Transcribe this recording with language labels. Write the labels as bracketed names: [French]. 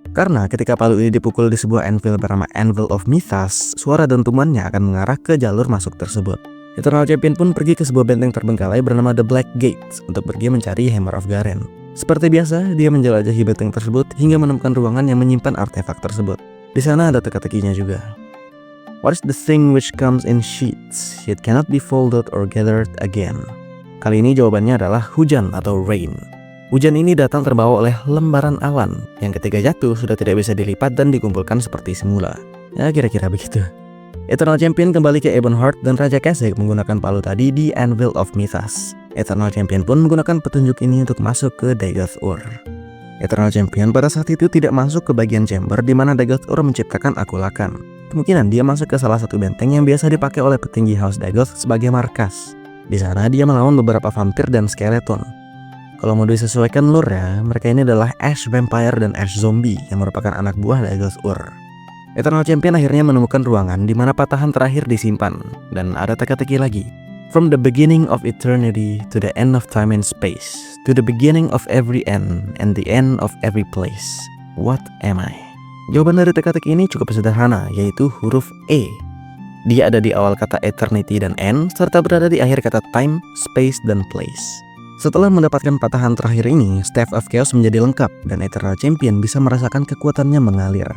[Indonesian] Karena ketika palu ini dipukul di sebuah anvil bernama Anvil of Mythos, suara dentumannya akan mengarah ke jalur masuk tersebut. Eternal Champion pun pergi ke sebuah benteng terbengkalai bernama The Black Gate untuk pergi mencari Hammer of Garen. Seperti biasa, dia menjelajahi benteng tersebut hingga menemukan ruangan yang menyimpan artefak tersebut. Di sana ada teka-tekinya juga. [English] What is the thing which comes in sheets, yet cannot be folded or gathered again? [Indonesian] Kali ini jawabannya adalah hujan atau rain. Hujan ini datang terbawa oleh lembaran awan yang ketika jatuh sudah tidak bisa dilipat dan dikumpulkan seperti semula. Ya kira-kira begitu. Eternal Champion kembali ke Ebonheart dan Raja Kashyyyk menggunakan palu tadi di Anvil of Mythos. Eternal Champion pun menggunakan petunjuk ini untuk masuk ke Dagoth Ur. Eternal Champion pada saat itu tidak masuk ke bagian chamber di mana Dagoth Ur menciptakan akulakan. Kemungkinan dia masuk ke salah satu benteng yang biasa dipakai oleh petinggi House Dagoth sebagai markas. Di sana dia melawan beberapa vampir dan skeleton. Kalau mau disesuaikan lore ya, mereka ini adalah Ash Vampire dan Ash Zombie yang merupakan anak buah Dagoth Ur. Eternal Champion akhirnya menemukan ruangan di mana patahan terakhir disimpan dan ada teka-teki lagi. [English] From the beginning of eternity to the end of time and space, to the beginning of every end and the end of every place, what am I? [Indonesian] Jawaban dari teka-teki ini cukup sederhana, yaitu huruf E. Dia ada di awal kata eternity dan end, serta berada di akhir kata time, space, dan place. Setelah mendapatkan patahan terakhir ini, Staff of Chaos menjadi lengkap dan Eternal Champion bisa merasakan kekuatannya mengalir.